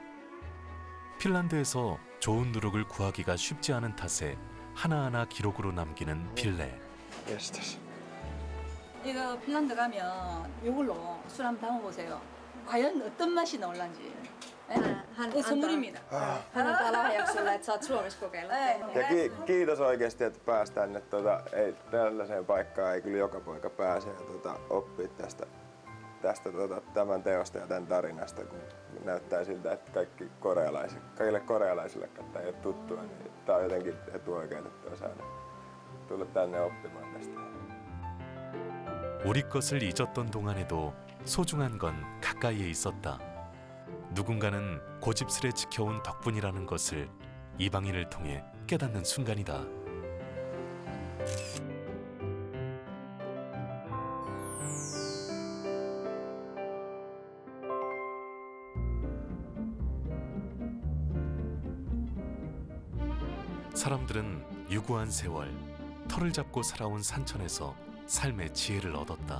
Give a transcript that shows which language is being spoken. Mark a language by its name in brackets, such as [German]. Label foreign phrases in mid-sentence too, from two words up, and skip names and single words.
[Korean] 핀란드에서 좋은 누룩을 구하기가 쉽지 않은 탓에 하나하나 기록으로 남기는 필레. 이거 핀란드 가면 이걸로 술 한번 담아보세요. 과연 어떤 맛이 나올란지. 네, 선물입니다. [Finnish] Hän antaa lahjaksi sulle, että saat Suomessa kokeilla. Ja kiitos oikeasti, että päästään nyt ei tällaiseen paikkaan ei kyllä joka poika pääse ja oppii tämän teosta ja tämän tarinasta, kun näyttää siltä, että kaikille korealaisille, jotka ei ole tuttua, niin tää on jotenkin etuoikeutettua saada tulla tänne oppimaan tästä. [Korean] 우리 것을 잊었던 동안에도 소중한 건 가까이에 있었다. 누군가는 고집스레 지켜온 덕분이라는 것을 이방인을 통해 깨닫는 순간이다. 사람들은 유구한 세월, 털을 잡고 살아온 산천에서 삶의 지혜를 얻었다.